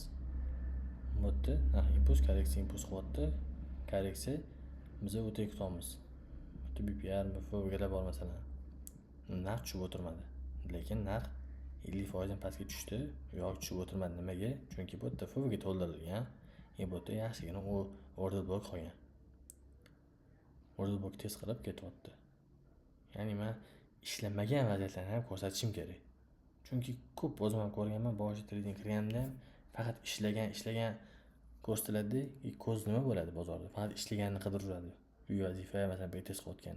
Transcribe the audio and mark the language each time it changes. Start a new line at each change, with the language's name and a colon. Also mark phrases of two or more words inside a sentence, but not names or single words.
Uzbek: Bu yerda narx impuls qilyapti. Korreksiya biz o'tay kutamiz. BPR, FVG'lar bor masalan. Narx tushib o'tirmadi. Lekin narx 50% dan pastga tushdi. Yo'q, tushib o'tirmadi. Nimaga? Chunki bu yerda FVG to'ldirilgan. Bu yerda yaxshigina
English: order block
Uzbek: qolgan.
English: Order block
Uzbek: test qilib ketyapti. Ya'ni men ishlamagan vaziyatlarni ham ko'rsatishim kerak. Chunki ko'p o'zim ham ko'rganman, boshqa trading qilganda ham faqat ishlagan ko'rsatiladi. Ko'z nima bo'ladi bozorda? Faqat ishlaganini qidiradi. Uy vazifa masalan btest qilayotganda.